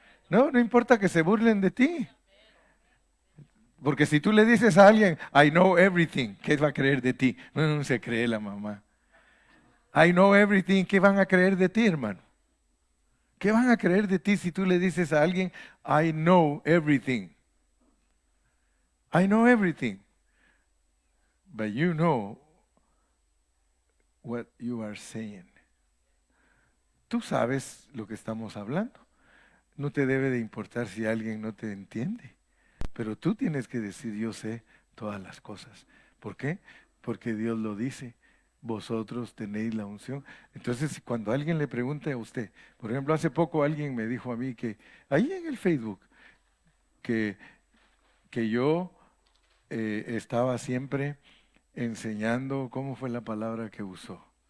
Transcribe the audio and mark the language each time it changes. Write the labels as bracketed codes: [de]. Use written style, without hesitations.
[es] No, no importa que se burlen de ti. Porque si tú le dices a alguien, [en] I know everything, [es] ¿qué va a creer de ti? No, no se cree la mamá. [en] I know everything, [es] ¿qué van a creer de ti, hermano? ¿Qué van a creer de ti si tú le dices a alguien, [en] I know everything? I know everything. But you know what you are saying. [es] Tú sabes lo que estamos hablando. No te debe de importar si alguien no te entiende. Pero tú tienes que decir, yo sé todas las cosas. ¿Por qué? Porque Dios lo dice. Vosotros tenéis la unción. Entonces, cuando alguien le pregunte a usted, por ejemplo, hace poco alguien me dijo a mí que, ahí en el Facebook, que, que yo estaba siempre enseñando, ¿cómo fue la palabra que usó?